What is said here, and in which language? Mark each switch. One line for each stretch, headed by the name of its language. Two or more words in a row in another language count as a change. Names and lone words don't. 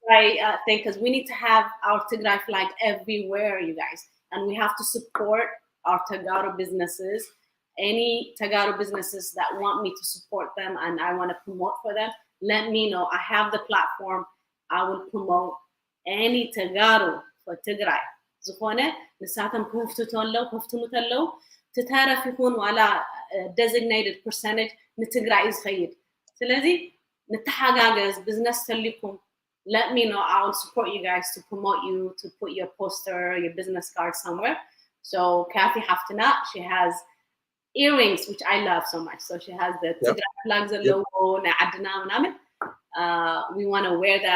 English: Tigray thing, because we need to have our Tigray flag everywhere, you guys, and we have to support our Tagaro businesses. Any Tagaro businesses that want me to support them and I want to promote for them, let me know. I have the platform. I will promote any Tagaro for Tigray.
Tigrinya: ዝኾነ ንሳቶም ክፍቱ ተለው ክፍትሙ ተለው ትተረፍ ይኹን ዋላ
English: designated percentage
Tigrinya: ንትግራይ ዝኸይድ ስለዚ ንተሓጋገዝ business ተሊኩም
English: let me know. I will support you guys to promote you, to put your poster, your business card somewhere. So Kathy Haftana, she has earrings, which I love so much. So she has the Tigray flags logo, we want to wear that.